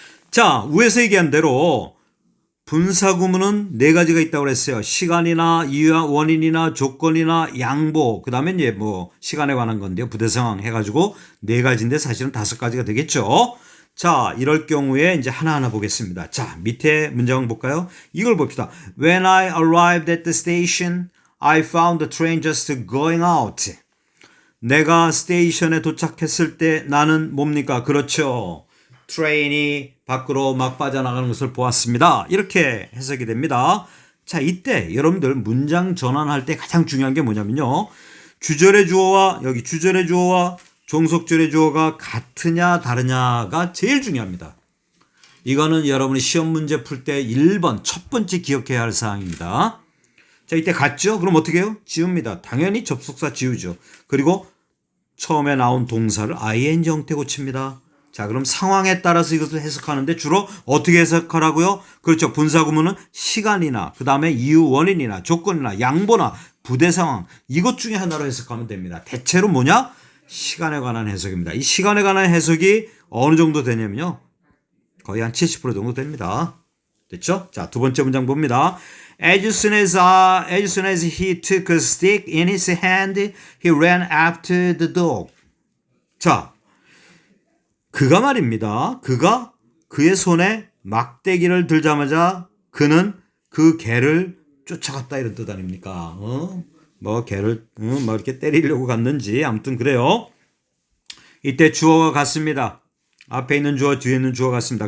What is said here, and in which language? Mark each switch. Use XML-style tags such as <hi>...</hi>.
<ko>자, 위에서 얘기한 대로 분사 구문은 네 가지가 있다고 그랬어요. 시간이나 이유와 원인이나 조건이나 양보, 그 다음에 이제 뭐 시간에 관한 건데요. 부대 상황 해가지고 네 가지인데 사실은 다섯 가지가 되겠죠. 자, 이럴 경우에 이제 하나하나 보겠습니다. 자, 밑에 문장 볼까요? 이걸 봅시다.</ko> <en>When I arrived at the station, I found the train just going out.</en> <ko>내가 스테이션에 도착했을 때 나는 뭡니까? 그렇죠. 트레인이 밖으로 막 빠져나가는 것을 보았습니다. 이렇게 해석이 됩니다. 자, 이때 여러분들 문장 전환할 때 가장 중요한 게 뭐냐면요. 주절의 주어와 여기 주절의 주어와 종속절의 주어가 같으냐 다르냐가 제일 중요합니다. 이거는 여러분이 시험 문제 풀 때 1번 첫 번째 기억해야 할 사항입니다. 자, 이때 같죠? 그럼 어떻게 해요? 지웁니다. 당연히 접속사 지우죠. 그리고 처음에 나온 동사를 ing 형태 고칩니다. 자, 그럼 상황에 따라서 이것을 해석하는데 주로 어떻게 해석하라고요? 그렇죠. 분사 구문은 시간이나 그 다음에 이유, 원인이나 조건이나 양보나 부대 상황 이것 중에 하나로 해석하면 됩니다. 대체로 뭐냐? 시간에 관한 해석입니다. 이 시간에 관한 해석이 어느 정도 되냐면요. 거의 한 70% 정도 됩니다. 됐죠? 자, 두 번째 문장 봅니다.</ko> <en>As soon as he took a stick in his hand, he ran after the dog.</en> <ko>자, 그가 말입니다. 그가 그의 손에 막대기를 들자마자 그는 그 개를 쫓아갔다 이런 뜻 아닙니까? 뭐 개를 뭐 이렇게 때리려고 갔는지 아무튼 그래요. 이때 주어가 같습니다. 앞에 있는 주어 뒤에 있는 주어 같습니다.</ko>